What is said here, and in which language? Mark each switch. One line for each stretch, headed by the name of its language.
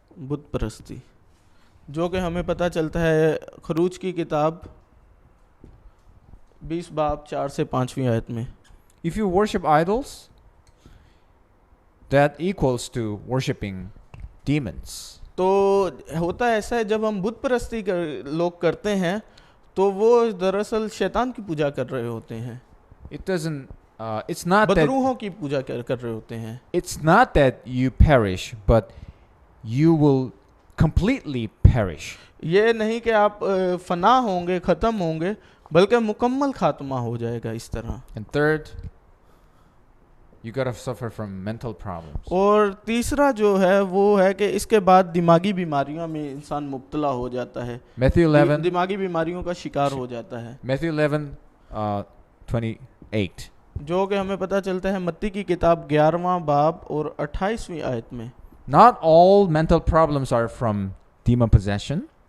Hindi: बुत परस्ती, जो कि हमें पता चलता है खरूज की किताब 20 बाब 4 से 5वीं आयत में।
English: If you worship idols, that equals to worshipping demons.
Hindi: तो होता ऐसा है, जब हम बुत परस्ती लोग करते हैं तो वो दरअसल शैतान की पूजा कर रहे होते हैं.
English: It doesn't. It's not that.
Hindi: बदरूहों की पूजा कर रहे होते हैं.
English: It's not that you perish, but you will completely perish.
Hindi: ये नहीं कि आप फना होंगे, ख़त्म होंगे, बल्कि मुकम्मल खात्मा हो जाएगा इस तरह.
English: And third, you gotta suffer from mental problems.
Hindi: और तीसरा जो है वो है कि इसके बाद दिमागी बीमारियों में इंसान मुब्तला हो जाता है.
English: Matthew 11.
Hindi: दिमागी बीमारियों का शिकार हो जाता है.
English: Matthew 11, 28.
Hindi: जो कि हमें पता चलता है मत्ती की किताब 11वां बाब और 28वीं आयत में.
English: Not all mental problems are from demon possession.